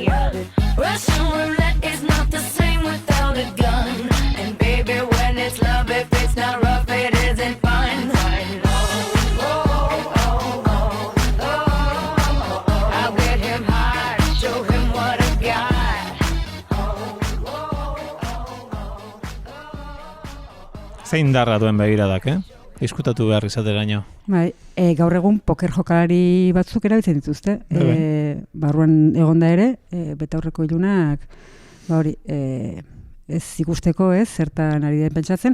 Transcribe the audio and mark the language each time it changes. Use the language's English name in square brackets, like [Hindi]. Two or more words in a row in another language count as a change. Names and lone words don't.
[English] Russian roulette is not the same without a gun. And baby, when it's love, if it's not rough, it isn't fun. I'll get him high, show him what I got. [Basque] Zein darra duen begiradak, Diskutatu behar izateraino. Bai, gaur egun poker jokalari batzuk erabiltzen dituzte. Barruan egonda ere, betaurreko ilunak, ez ikusteko, zertan ari den pentsatzen.